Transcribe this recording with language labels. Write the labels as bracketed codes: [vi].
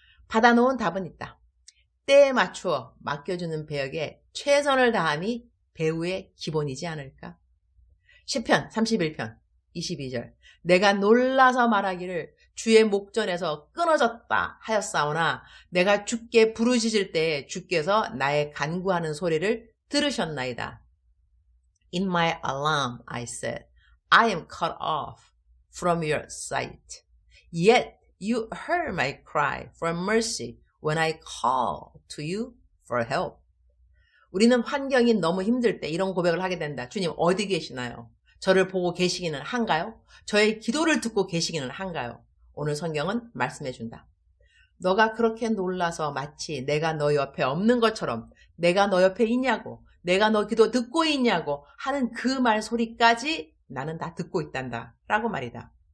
[ko] 받아놓은 답은 있다. 때에 맞추어 맡겨주는 배역에 최선을 다함이 배우의 기본이지 않을까? 시편 31편 22절, 내가 놀라서 말하기를 주의 목전에서 끊어졌다 하였사오나 내가 주께 부르짖을 때에 주께서 나의 간구하는 소리를 들으셨나이다. [en] In my alarm I said, I am cut off from your sight. Yet you heard my cry for mercy when I call to you for help. [ko] 우리는 환경이 너무 힘들 때 이런 고백을 하게 된다. 주님, 어디 계시나요? 저를 보고 계시기는 한가요? 저의 기도를 듣고 계시기는 한가요? 오늘 성경은 말씀해 준다. 너가 그렇게 놀라서 마치 내가 너 옆에 없는 것처럼, 내가 너 옆에 있냐고, 내가 너 기도 듣고 있냐고 하는 그 말소리까지 나는 다 듣고 있단다 라고 말이다.